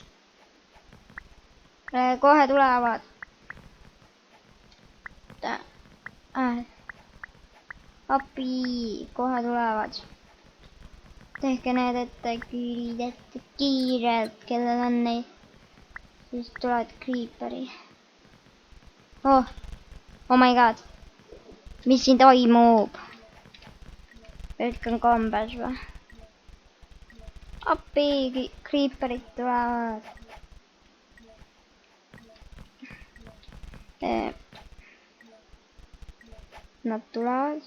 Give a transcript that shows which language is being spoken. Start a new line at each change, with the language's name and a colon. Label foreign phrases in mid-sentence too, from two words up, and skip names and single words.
Estonian: Kohe tulevad. Api, kohe tulevad. Tehke need ette, küülid ette kiirelt, kellel on neid. Siis tulevad kriiperi.
English: Oh my god.
Estonian: Mis siin toimub? Kõik on kombes või? Appi, kriiperid tulevad. Nad tulevad.